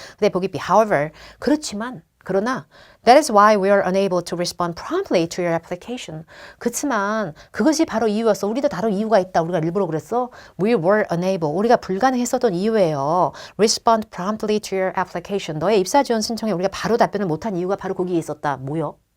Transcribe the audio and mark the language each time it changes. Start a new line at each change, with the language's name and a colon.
Korean: 근데 보기 B,
English: however,
Korean: 그러나
English: that is why we are unable to respond promptly to your application.
Korean: 그렇지만 그것이 바로 이유였어. 우리도 다른 이유가 있다. 우리가 일부러 그랬어.
English: We were unable.
Korean: 우리가 불가능했었던 이유예요.
English: Respond promptly to your application.
Korean: 너의 입사 지원 신청에 우리가 바로 답변을 못한 이유가 바로 거기에 있었다. 뭐야?